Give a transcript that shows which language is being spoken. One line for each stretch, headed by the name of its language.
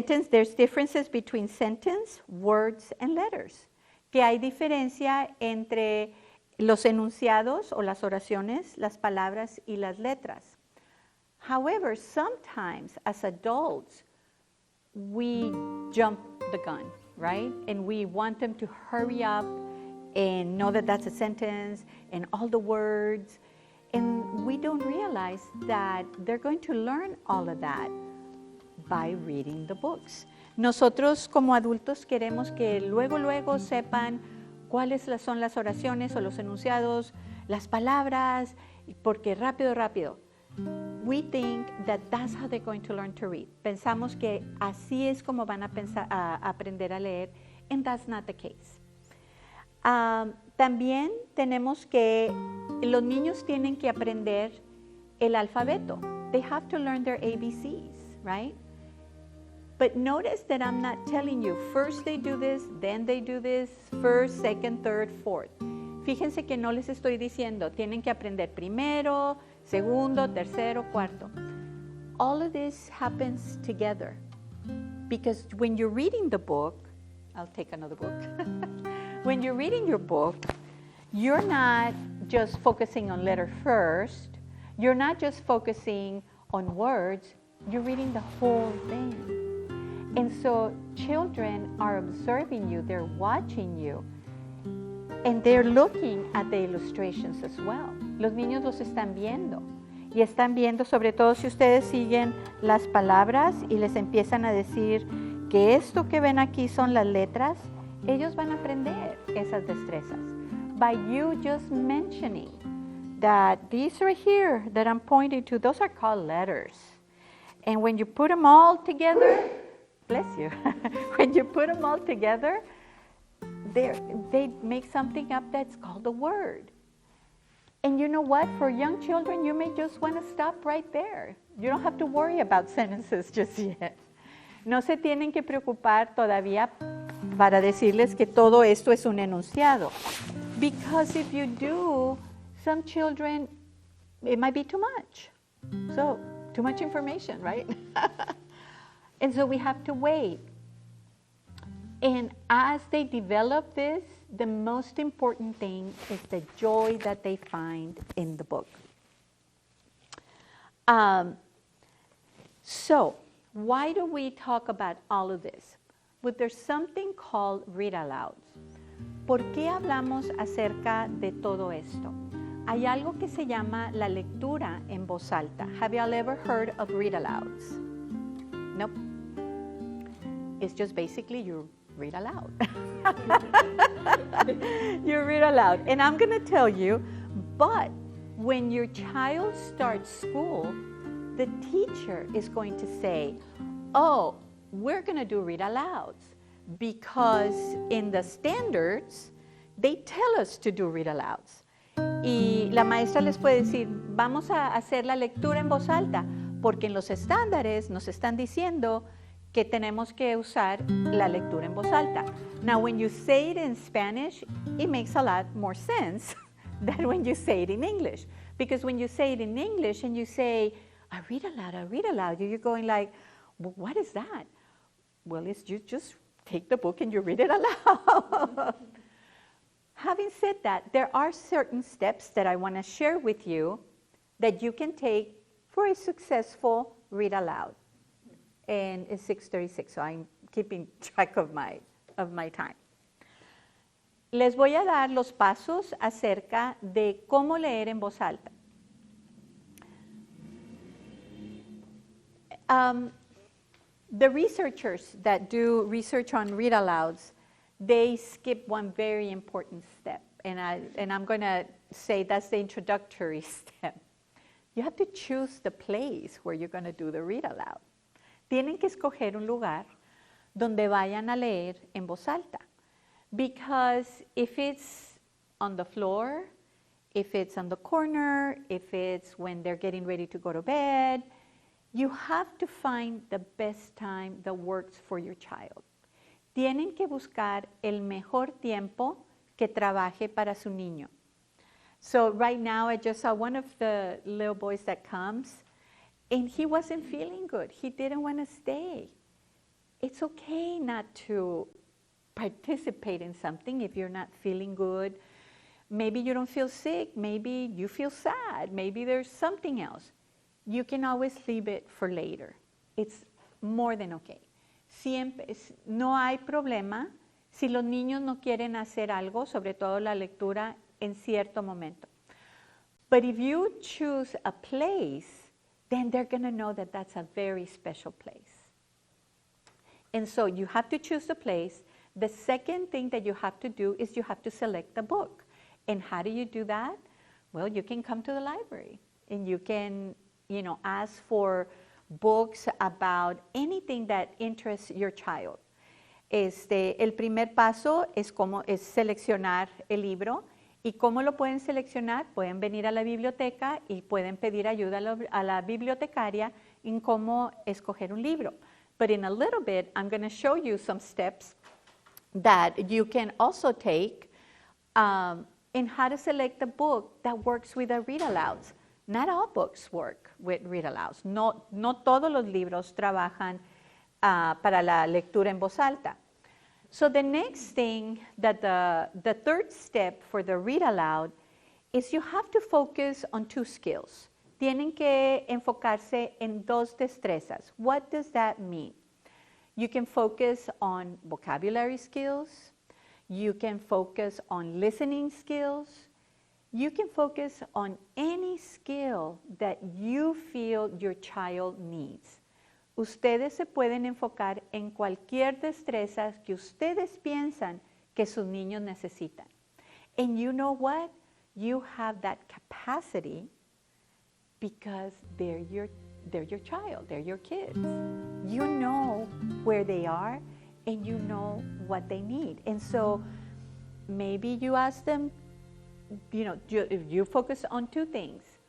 English: There's differences between sentence, words, and letters.
Spanish: Que hay diferencia entre los enunciados o las oraciones, las palabras y las letras.
English: However, sometimes as adults, we jump the gun, right? And we want them to hurry up and know that that's a sentence and all the words. And we don't realize that they're going to learn all of that by reading the books.
Spanish: Nosotros como adultos queremos que luego sepan cuáles son las oraciones o los enunciados, las palabras, porque rápido.
English: We think that that's how they're going to learn to read.
Spanish: Pensamos que así es como van a aprender a leer,
English: and that's not the case.
Spanish: También tenemos que los niños tienen que aprender el alfabeto.
English: They have to learn their ABCs, right? But notice that I'm not telling you, first they do this, then they do this, first, second, third, fourth.
Spanish: Fíjense que no les estoy diciendo, tienen que aprender primero, segundo, tercero, cuarto.
English: All of this happens together. Because when you're reading the book, I'll take another book. When you're reading your book, you're not just focusing on letter first. You're not just focusing on words. You're reading the whole thing. And so children are observing you, they're watching you, and they're looking at the illustrations as well.
Spanish: Los niños los están viendo. Y están viendo, sobre todo si ustedes siguen las palabras y les empiezan a decir que esto que ven aquí son las letras, ellos van a aprender esas destrezas.
English: By you just mentioning that these right here that I'm pointing to, those are called letters. And when you put them all together, bless you, when you put them all together, they make something up that's called a word. And you know what? For young children, you may just want to stop right there. You don't have to worry about sentences just yet.
Spanish: No se tienen que preocupar todavía para decirles que todo esto es un enunciado.
English: Because if you do, some children, it might be too much. So, too much information, right? And so we have to wait. And as they develop this, the most important thing is the joy that they find in the book. So, why do we talk about all of this? Well, there's something called read alouds.
Spanish: ¿Por qué hablamos acerca de todo esto? Hay algo que se llama la lectura en voz alta.
English: Have you all ever heard of read alouds? Nope. It's just basically you read aloud. You read aloud. And I'm going to tell you, but when your child starts school, the teacher is going to say, oh, we're going to do read alouds. because in the standards, they tell us to do read alouds.
Spanish: Y la maestra les puede decir, vamos a hacer la lectura en voz alta, porque en los estándares nos están diciendo que tenemos que usar la lectura en voz alta.
English: Now, when you say it in Spanish, it makes a lot more sense than when you say it in English. Because when you say it in English and you say, I read aloud, you're going like, well, what is that? Well, it's you just take the book and you read it aloud. Having said that, there are certain steps that I want to share with you that you can take for a successful read aloud. And it's 6:36, so I'm keeping track of my time.
Spanish: Les voy a dar los pasos acerca de cómo leer en voz alta.
English: The researchers that do research on read alouds, they skip one very important step, and I'm going to say that's the introductory step. You have to choose the place where you're going to do the read aloud.
Spanish: Tienen que escoger un lugar donde vayan a leer en voz alta.
English: Because if it's on the floor, if it's on the corner, if it's when they're getting ready to go to bed, you have to find the best time that works for your child.
Spanish: Tienen que buscar el mejor tiempo que trabaje para su niño.
English: So right now I just saw one of the little boys that comes, and he wasn't feeling good. He didn't want to stay. It's okay not to participate in something if you're not feeling good. Maybe you don't feel sick. Maybe you feel sad. Maybe there's something else. You can always leave it for later. It's more than okay.
Spanish: Siempre, no hay problema si los niños no quieren hacer algo, sobre todo la lectura, en cierto momento.
English: But if you choose a place, then they're going to know that that's a very special place. And so you have to choose the place. The second thing that you have to do is you have to select the book. And how do you do that? Well, you can come to the library and you can, ask for books about anything that interests your child.
Spanish: El primer paso es seleccionar el libro. ¿Y cómo lo pueden seleccionar? Pueden venir a la biblioteca y pueden pedir ayuda a la bibliotecaria en cómo escoger un libro.
English: But in a little bit, I'm going to show you some steps that you can also take in how to select a book that works with the read alouds. Not all books work with read alouds.
Spanish: No todos los libros trabajan para la lectura en voz alta.
English: So the next thing, that the third step for the read aloud is you have to focus on two skills.
Spanish: Tienen que enfocarse en dos destrezas.
English: What does that mean? You can focus on vocabulary skills. You can focus on listening skills. You can focus on any skill that you feel your child needs.
Spanish: Ustedes se pueden enfocar en cualquier destreza que ustedes piensan que sus niños necesitan.
English: And you know what? You have that capacity because they're your child, they're your kids. You know where they are and you know what they need. And so maybe you ask them, you focus on two things.